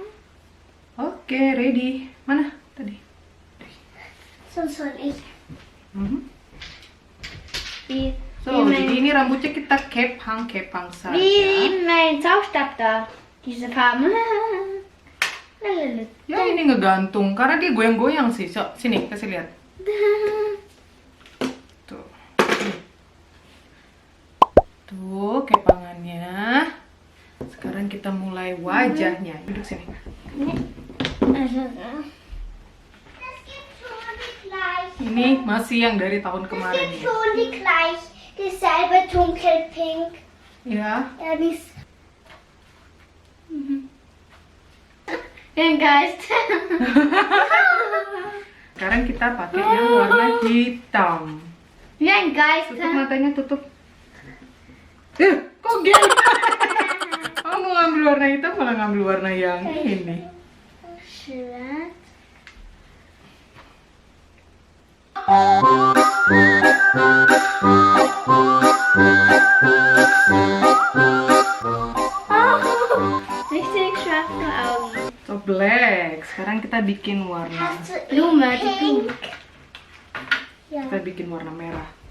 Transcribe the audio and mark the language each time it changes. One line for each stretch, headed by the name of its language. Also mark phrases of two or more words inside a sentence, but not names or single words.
Indonesian: Oke, ready. Mana tadi?
German: So soll ich. Wie, So,
Indonesian: jadi ini rambutnya kita kepang saja.
German: wie mein Zauberstab da. Diese Farben.
Indonesian: Ya ini ngegantung karena dia goyang-goyang sih. So, sini kasih lihat. Tuh. Tuh kepangannya. Sekarang kita mulai wajahnya. Duduk sini. Ini masih yang dari tahun kemarin ya.
German: Schon die gleich, dieselbe dunkelpink.
Indonesian: Ya.
German: Ja, dies. Den Geist.
Indonesian: Sekarang kita pakai yang warna hitam.
German: Wie ein Geist.
Indonesian: Tutup matanya, tutup. Kok gini? Kamu mau ngambil warna hitam malah ngambil warna yang ini.
German: Schwarz. Richtig schwarze Augen.
English: So black.
Indonesian: Sekarang kita bikin warna.
German: Blume, die pink. Ja.
Indonesian: Kita bikin warna merah.